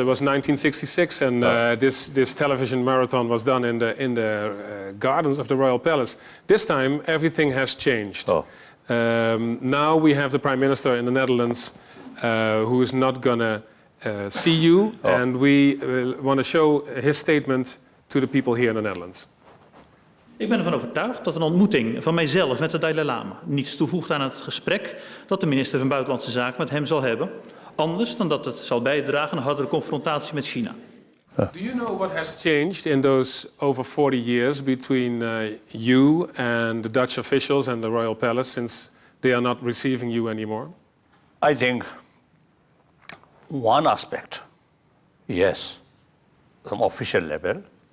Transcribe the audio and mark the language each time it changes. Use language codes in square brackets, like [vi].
[en] It was 1966, and this television marathon was done in the gardens of the Royal Palace. This time, everything has changed. Now we have the Prime Minister in the Netherlands who is not going to see you, and we want to show his statement to the people here in the Netherlands. [nl] Ik ben ervan overtuigd dat een ontmoeting van mijzelf met de Dalai Lama niets toevoegt aan het gesprek dat de minister van Buitenlandse Zaken met hem zal hebben, anders dan dat het zal bijdragen aan een hardere confrontatie met China. [en] Do you know what has changed in those over 40 years between you and the Dutch officials and the Royal Palace since they are not receiving you anymore? I think one aspect, yes, some official level.